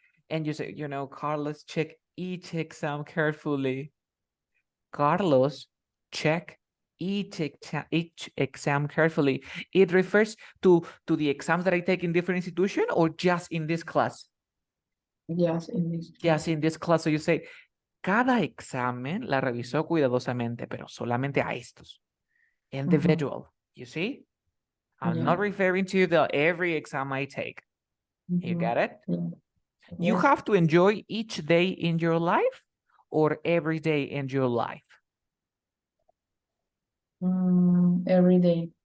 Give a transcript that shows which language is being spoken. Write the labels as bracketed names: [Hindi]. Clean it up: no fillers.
[English] And you say, you know, Carlos, check each exam carefully. Carlos, check each exam carefully. It refers to the exams that I take in different institution or just in this class? Yes, in this Just in this class. So you say, [Spanish] cada examen la revisó cuidadosamente, pero solamente a estos. [English] Individual, you see? I'm not referring to the every exam I take. You get it? You have to enjoy each day in your life or every day in your life? Every day.